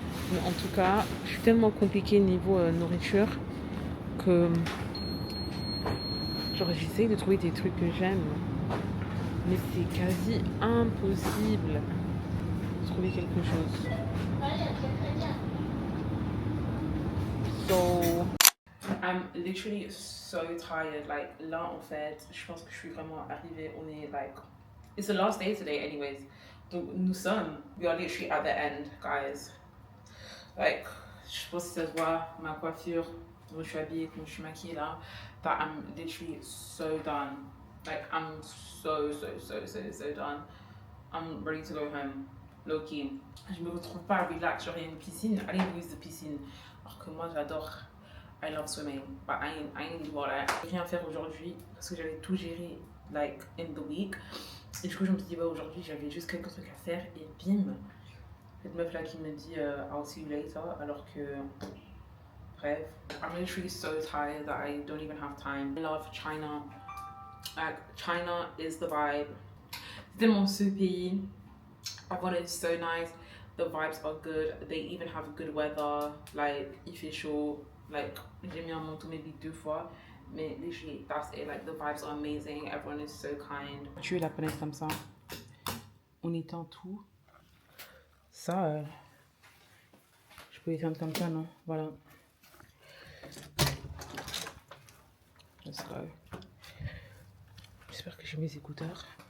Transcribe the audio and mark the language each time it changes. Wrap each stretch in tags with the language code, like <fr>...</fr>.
<fr>Mais en tout cas, je suis tellement compliquée niveau nourriture que genre j'essaie de trouver des trucs que j'aime, mais c'est quasi impossible de trouver quelque chose.</fr> <en>So I'm literally so tired.</en> <fr>Like là en fait, je pense que je suis vraiment arrivée. On est</fr> <en>like, it's the last day today anyways. Donc we are literally at the end, guys.</en> <fr>Like, je sais pas si ça se voit, ma coiffure, comment je suis habillée, comment je suis maquillée là,</fr> <en>that I'm literally so done. Like, I'm so done. I'm ready to go home, low key.</en> <fr>Je me retrouve pas relax, genre il y a une piscine, allez use the piscine. Alors que moi j'adore,</fr> <en>I love swimming, but I ain't do all that.</en> <fr>Je vais rien faire aujourd'hui parce que j'avais tout géré, like,</fr> <en>in the week.</en> <fr>Et du coup je me suis dit, bah aujourd'hui j'avais juste quelques trucs à faire et bim, cette meuf là qui me dit</fr> <en>I'll see you later,</en> <fr>alors que bref,</fr> <en>I'm literally so tired that I don't even have time. I love China. Like, China is the vibe.</en> <fr>C'est tellement ce pays.</fr> <en>Everyone is so nice. The vibes are good. They even have good weather.</en> <fr>Like, il fait chaud. Like, j'ai mis un manteau maybe 2 fois.</fr> <en>Mais literally, that's it. Like, the vibes are amazing. Everyone is so kind.</en> <fr>Tuer la punaise comme ça. On éteint tout. Ça, je peux éteindre comme ça, non? Voilà.</fr> <en>Let's go.</en> <fr>J'espère que j'ai mes écouteurs.</fr>